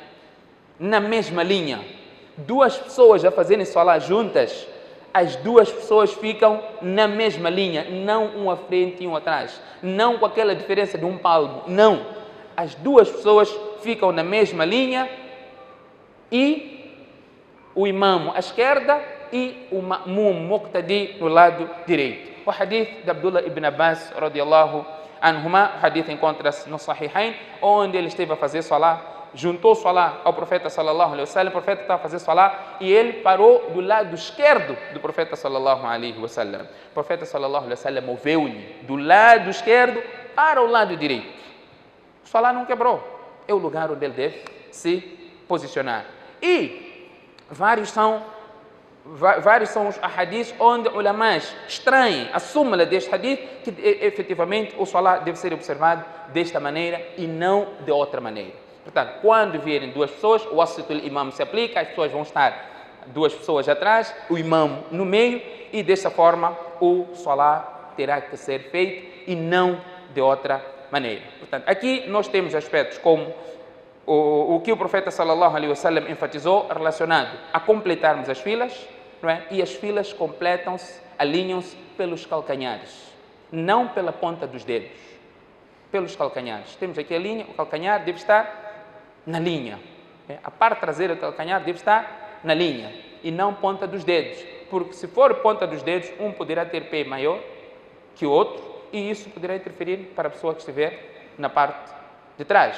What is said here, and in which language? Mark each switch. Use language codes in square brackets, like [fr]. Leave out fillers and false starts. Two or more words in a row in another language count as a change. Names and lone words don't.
[pt] Duas pessoas a fazerem salah juntas, as duas pessoas ficam na mesma linha, não um à frente e um atrás, não com aquela diferença de um palmo, não. As duas pessoas ficam na mesma linha e o imam à esquerda e o [ar] مأموم مقتدي [pt] no lado direito. O hadith de Abdullah ibn Abbas [ar] رضي الله عنهما, [pt] o hadith encontra-se no Sahihain, onde ele esteve a fazer salah, juntou salah ao profeta [ar] صلى الله عليه وسلم. [pt] O profeta estava a fazer salah e ele parou do lado esquerdo do profeta [ar] صلى الله عليه وسلم. [pt] O profeta [ar] صلى الله عليه وسلم [pt] moveu-lhe do lado esquerdo para o lado direito. O salah não quebrou. É o lugar onde ele deve se posicionar. E vários são os hadiths onde ulamás extraem a súmula deste hadith, que efetivamente o salah deve ser observado desta maneira e não de outra maneira. Portanto, quando vierem duas pessoas, o [ar] وسطوا الإمام [pt] se aplica, as pessoas vão estar duas pessoas atrás, o imam no meio, e dessa forma o salah terá que ser feito e não de outra maneira. Portanto, aqui nós temos aspectos como o que o profeta [ar] صلى الله عليه وسلم [pt] enfatizou relacionado a completarmos as filas, não é? E as filas completam-se, alinham-se pelos calcanhares, não pela ponta dos dedos, pelos calcanhares. Temos aqui a linha, o calcanhar deve estar na linha, A parte traseira do calcanhar deve estar na linha e não ponta dos dedos, porque se for ponta dos dedos, um poderá ter pé maior que o outro e isso poderá interferir para a pessoa que estiver na parte de trás.